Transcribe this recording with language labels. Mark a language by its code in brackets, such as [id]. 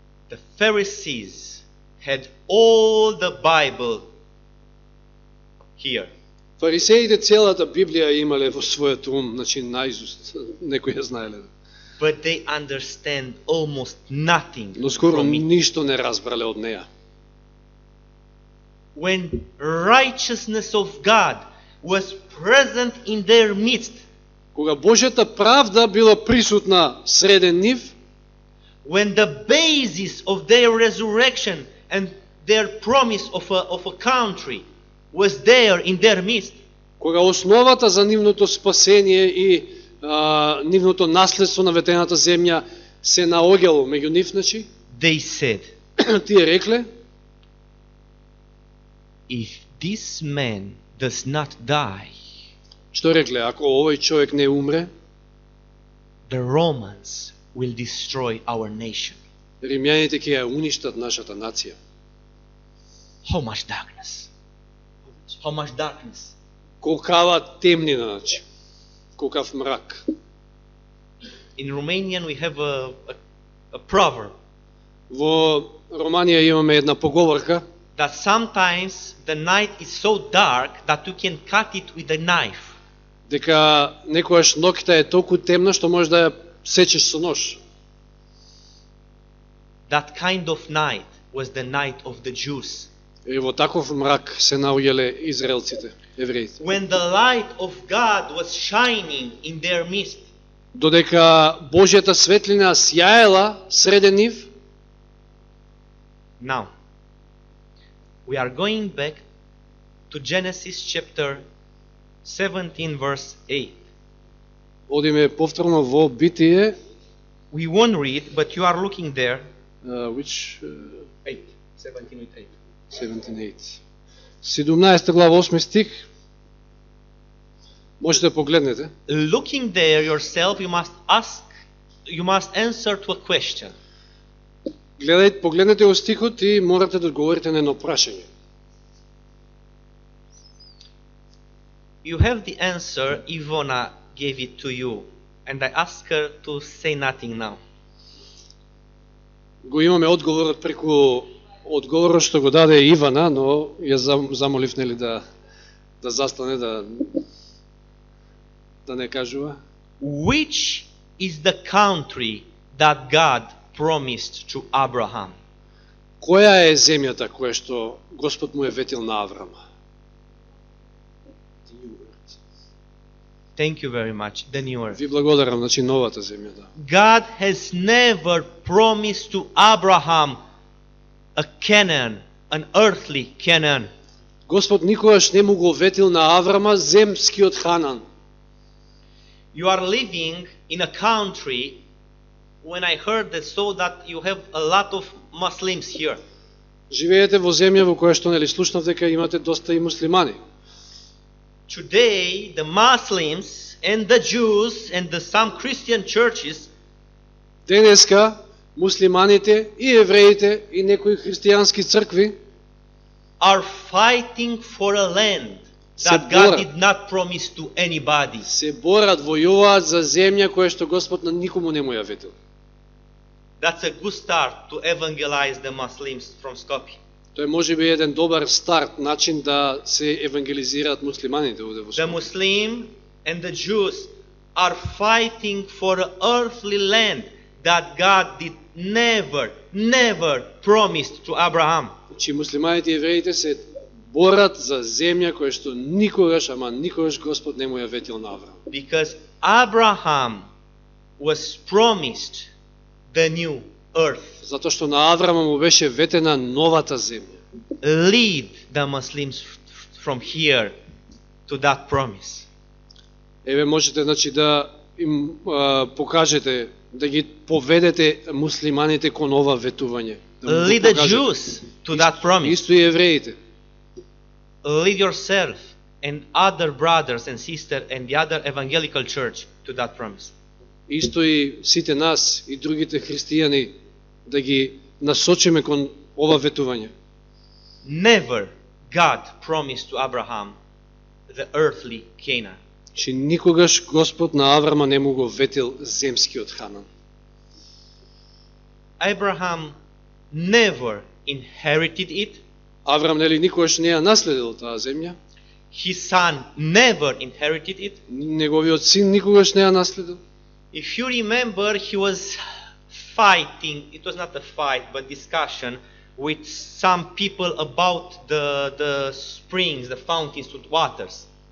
[en] The Pharisees had all the Bible here. [mk] Фарисеите целата Библија имале во својот ум, значи наизуст, некои ја знаеле. [en] But they understand almost nothing [mk] Но скоро [en] from it. [mk] ништо не разбрале од неа. [en] When righteousness of God was present in their midst, [mk] Кога Божјата правда била присутна среден нив, [en] when the basis of their resurrection and their promise of a country was there in their midst, [mk] кога основата за нивното спасение и нивното наследство на ветената земја се наоѓало меѓу нив, значи, [en] they said, [mk] тие рекле, [en] if this man does not die, [mk] што рекле, ако овој човек не умре, [en] the Romans will destroy our nation. [mk] римјаните ќе ја уништат нашата нација. [en] How much darkness? How much darkness? [mk] Колкава темнина, значи, колкав мрак. [en] In Romanian we have a proverb [mk] Во Романија имаме една поговорка, [en] that sometimes the night is so dark that you can cut it with a knife. [mk] дека некојаш ноќта е толку темна што можеш да ја сечеш со нож. [en] That kind of night was the night of the Jews. [mk] И во таков мрак се наоѓале израелците, евреите. [en] When the light of God was shining in their midst, [mk] Додека Божјата светлина сјаела среден нив, [en] now we are going back to Genesis chapter 17 verse 8. [mk] одиме повторно во Битие, [en] We won't read, but you are looking there. which 8. 17 with 8. [mk] 17:8. 17 глава 8 стих. Можете да погледнете. [en] Looking there yourself, you must answer to a question. [mk] Погледнете го стихот и морате да одговорите на едно прашање. [en] You have the answer, Ivona gave it to you, and I ask her to say nothing now. [mk] Го имаме одговорот преку одговорот што го даде Ивана, но ја замолив нели да застане, да не кажува. [en] Which is the country that God promised to Abraham? [mk] Која е земјата која што Господ му е ветил на Аврама? [en] Thank you very much. The new earth. [mk] Ви благодарам, значи новата земја, да. [en] God has never promised to Abraham a Canaan, an earthly Canaan. [mk] Господ никогаш не му го ветил на Аврама земскиот Ханан. [en] You are living in a country, when I heard that, so that you have a lot of Muslims here. [mk] Живеете во земја во која што нели слушнав дека имате доста и муслимани. [en] Today, the Muslims and the Jews and some Christian churches [mk] Денеска муслиманите и евреите и некои христијански цркви [en] are fighting for a land that [mk] Se [en] God [mk] bora. [en] did not promise to anybody. [mk] се борат, војуваат за земја која што Господ на никому не му ја ветил. [en] That's a good start to evangelize the Muslims from Skopje. [mk] Тоа може би еден добар старт, начин да се евангелизираат муслиманите овде во [en] The [mk] Скопје. [en] Muslim and the Jews are fighting for an earthly land that God did never promised to Abraham. [mk] Значи муслиманите и евреите се борат за земја која што никогаш, ама никогаш Господ не му ја ветил на Аврам. [en] Because Abraham was promised the new earth. [mk] Затоа што на Аврама му беше ветена новата земја. [en] Lead the Muslims from here to that promise. [mk] Еве можете значи да им покажете, да ги поведете муслиманите кон ова ветување. Да му го [en] Lead the [mk] покажете. [en] Jews to that promise. [mk] Исто и евреите. [en] Lead yourself and other brothers and sisters and the other evangelical church to that promise. [mk] Исто и сите нас и другите христијани да ги насочиме кон ова ветување. [en] Never God promised to Abraham the earthly Canaan. [mk] Че никогаш Господ на Аврама не му го ветил земскиот Ханан. [en] Abraham never inherited it. [mk] Аврам нели никогаш не ја наследил таа земја, [en] His son never inherited it. [mk] неговиот син никогаш не ја наследил. [en] If you remember, he was fighting, it was not a fight, but discussion with some people about the springs, the fountains with waters.